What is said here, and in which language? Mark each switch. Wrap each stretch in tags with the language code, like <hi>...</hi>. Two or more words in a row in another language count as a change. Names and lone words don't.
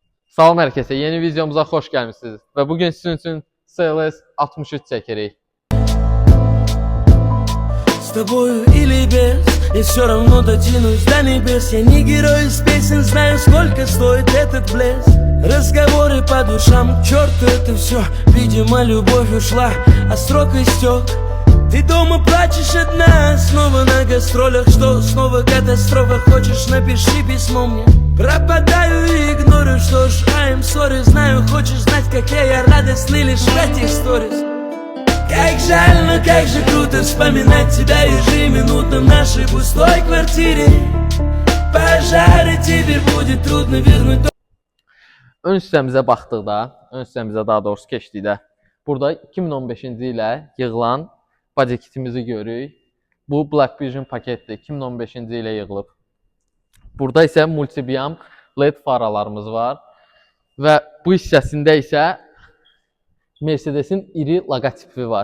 <az>Salam hər kəsə, yeni videomuza xoş gəlmişsiniz və bugün sizin üçün CLS 63 çəkirik.</az> <ru>С тобою или без, и все равно дотянусь до небес. Я не герой из песен, знаю, сколько стоит этот блеск. Разговоры по душам, к черту это все. Видимо, любовь ушла, а срок истек. Ты дома плачешь одна, снова на гастролях. Что, снова катастрофа, хочешь, напиши письмо мне. Пропадаю и игнорю, что ж,</ru> <en>I'm sorry.</en> <ru>Знаю, хочешь знать, как я радостный лишь в этих сторис. Как жаль, но как же круто вспоминать тебя ежеминутно в нашей пустой квартире. Пожары теперь будет trudно вернуть.</ru> <az>Ön hissəmizə baxdıqda, ön hissəmizə daha doğrusu keçdikdə, burada 2015-ci ilə yığılan</az> <en>body kitimizi</en> <az>görürük. Bu Black Vision paketdir, 2015-ci ilə yığılıb. Burada isə multibiam LED faralarımız var və bu hissəsində isə Mercedes-in iri logotipi var.</az>